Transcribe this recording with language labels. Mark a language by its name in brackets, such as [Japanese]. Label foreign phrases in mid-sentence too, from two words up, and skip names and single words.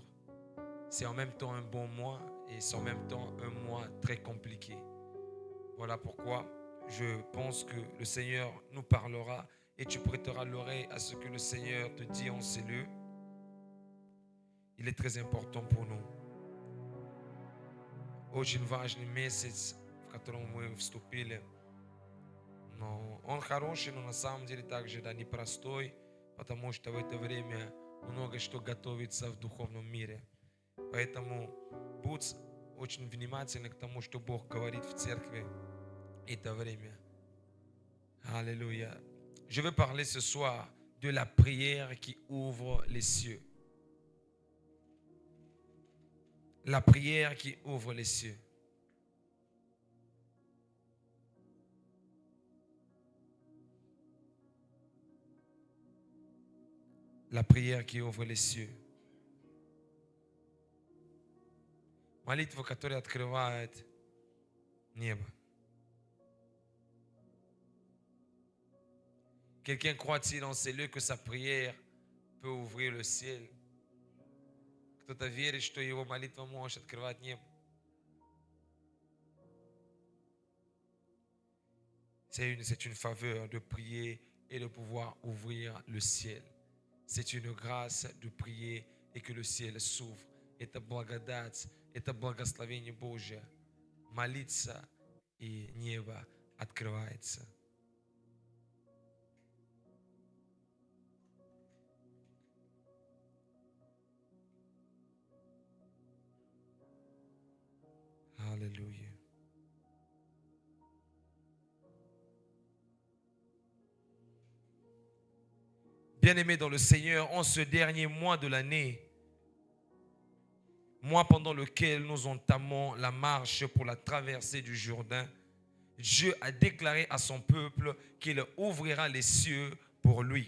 [French] C'est en même temps un bon mois et c'est en même temps un mois très compliqué. Voilà pourquoi je pense que le Seigneur nous parlera et tu prêteras l'oreille à ce que le Seigneur te dit en ces lieux. Il est très important pour nous. [Russian] Очень важный месяц, в котором мы вступили. Но он хороший, но на самом деле также непростой, потому что в это время много что готовится в духовном мире. Поэтому будь очень внимательны к тому, что Бог говорит в церкви это время. [French] Alléluia. Je vais parler ce soir de la prière qui ouvre les cieux. La prière qui ouvre les cieux. La prière qui ouvre les cieux. [Russian] Молитва, которая открывает небо. [French] Quelqu'un croit-il en ces lieux que sa prière peut ouvrir le ciel? [Russian] Кто-то верит, что его молитва может открывать небо? [French] C'est une faveur de prier et de pouvoir ouvrir le ciel. C'est une grâce de prier et que le ciel s'ouvre. [Russian] Это благодать, это благословение Божье. Молиться и небо открывается. [French] Alléluia. Bien-aimés dans le Seigneur, en ce dernier mois de l'année, mois pendant lequel nous entamons la marche pour la traversée du Jourdain, Dieu a déclaré à son peuple qu'il ouvrira les cieux pour lui.